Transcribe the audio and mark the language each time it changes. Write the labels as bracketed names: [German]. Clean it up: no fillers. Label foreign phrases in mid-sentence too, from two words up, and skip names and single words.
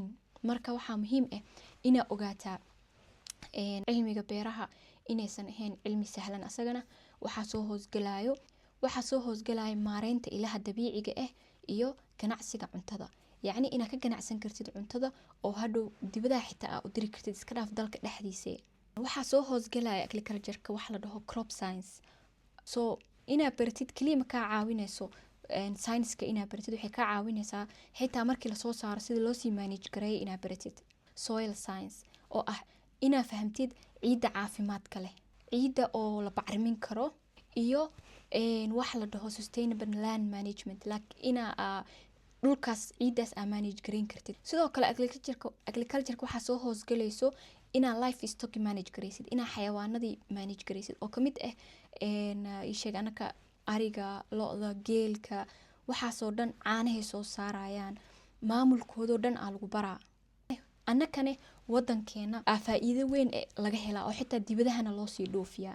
[Somali] marka waxaa muhiim ah inaa ogaataa cilmiga beeraha inaysan ahayn cilmi sahlan. asagana waxaa soo hoosgalayo maareynta ilaha dabiiciga ah iyo ganacsiga cuntada. yacni inaad ka ganacsan kartid cuntada oo hadhow dibadaha xitaa aa u diri kartid, iska dhaaf dalka dhexdiisa. waxaa soo hoosgalaya agriculture-ka wax la dhaho [English] crop science. [Somali] so inaad baratid kaliya ma kaa caawinayso science-ka inaad baratid, waxay kaa caawinaysaa xitaa markii lasoo saaro sida loo sii manage gareeyo inaad baratid [English] soil science, [Somali] oo ah inaad fahamtid ciidda caafimaadka leh, ciidda oo la bacrimin karo, iyo wax la dhaho [English] sustainable land management, [Somali] inaa dhulkaas ciiddaas aa manage gareyn kartid. sidoo kale agriculture-ka waxaa soo hoosgalayso inaa [English] life stock [Somali] manage garaysid, inaa xayawaanadii manage garaysid oo kamid ah isheeg anaka ariga, lo-da, geelka, waxaasoo dhan caanahay soo saarayaan, maamulkoodoo dhan aa lagu baraa. annakane wadankeena faa'iido weyn laga helaa oo xitaa dibadahana loo sii dhoofiyaa.